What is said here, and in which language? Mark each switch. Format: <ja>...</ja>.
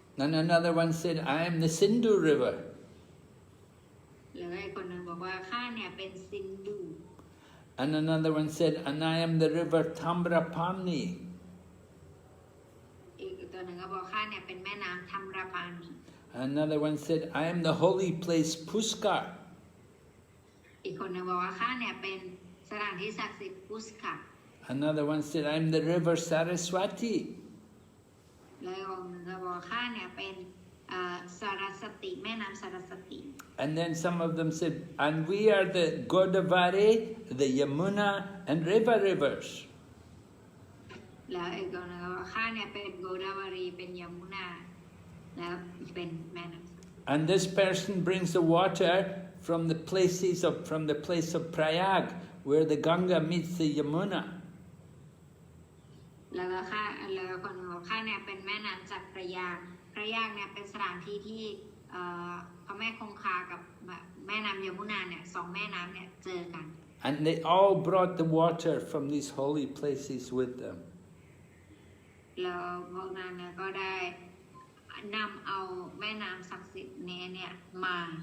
<en>And another one said, I am the Sindhu river.</en> <th>แล้วอีกคนหนึ่งบอกว่าข้าเนี่ยเป็นซินดู</th> <en>And another one said, and I am the river Tamrapanni.</en> <th>อีกตัวหนึ่งก็บอกข้าเนี่ยเป็นแม่น้ำธัมรปานี</th> <en>Another one said, I am the holy place Puskar.</en> <th>อีกคนหนึ่งบอกว่าข้าเนี่ยเป็นสถานที่ศักดิ์สิทธิ์พุสกะ</th> <en>Another one said, I am the river Saraswati.</en> <th>แล้วอีกคนหนึ่งก็บอกว่าข้าเนี่ยเป็นสารสติแม่น้ำสารสติ</th> <en>And then some of them said, and we are the Godavari, the Yamuna, and River rivers.</en> <th>แล้วอีกคนหนึ่งก็บอกข้าเนี่ยเป็นโกดาวารีเป็นยมุนาแล้วเป็นแม่น้ำ</th> <en>And this person brings the water from the place of Prayag, where the Ganga meets the Yamuna.</en> <th>แล้วคนหนึ่งบอกข้าเนี่ยเป็นแม่น้ำจากพระยากเนี่ยเป็นสถานที่ที่พระแม่คงคากับแม่น้ำยมุนาเนี่ยสองแม่น้ำเนี่ยเจอกัน</th> <en>And they all brought the water from these holy places with them.</en> <th>แล้วพวกนั้นเนี่ยก็ได้นำเอาแม่น้ำศักดิ์สิทธิ์เนี่ยมา</th>